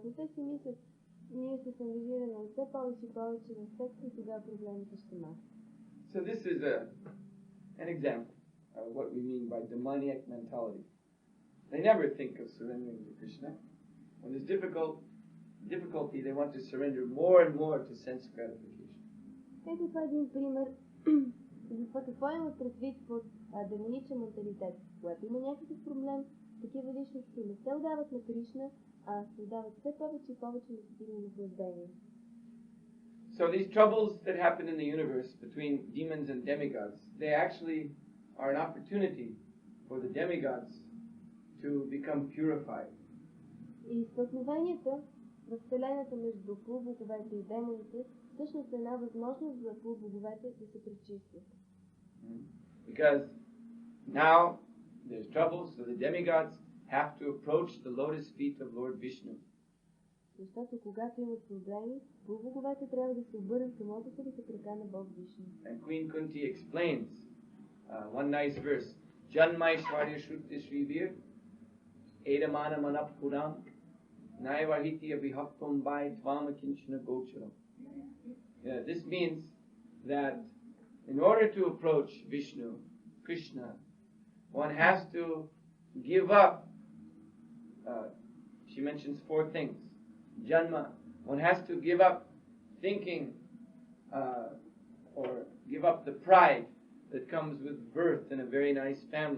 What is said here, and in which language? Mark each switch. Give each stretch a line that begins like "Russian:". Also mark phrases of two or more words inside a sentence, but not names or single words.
Bulgarian: Но те си мислят, ние се ангажираме все повече и повече на секса и тогава проблемите ще маха.
English: So this is an example of what we mean by demoniac mentality. They never think of surrendering to Krishna. When there's difficulty, they want to surrender more and more to sense gratification.
Bulgarian: Ето това е един пример за това какво имат предвид под демоничен менталитет. Когато има някакъв проблем, такива личности не се отдават на Кришна, а се отдават все повече и повече на сетивно наслаждение.
English: So these troubles that happen in the universe between demons and demigods, they actually are an opportunity for the demigods to become purified.
Bulgarian: И стълкновенията в Вселената между полубоговете и демоните всъщност е една възможност за полубоговете да се пречистят.
English: Because now there's trouble, so the demigods have to approach the lotus feet of Lord Vishnu.
Bulgarian: Защото когато имат проблеми, полубоговете трябва да се обърнат към лотосовите крака на Бог Вишну.
English: And Queen Kunti explains one nice verse.
Sanskrit: Janmai Shvarya Shruti Shrivir edamana manapuram naivahiti abhihaptam by tvamakinchana gocharam.
English: This means that in order to approach Vishnu, Krishna, one has to give up, she mentions 4 things. Janma, one has to give up thinking or give up the pride that comes with birth in a very nice family.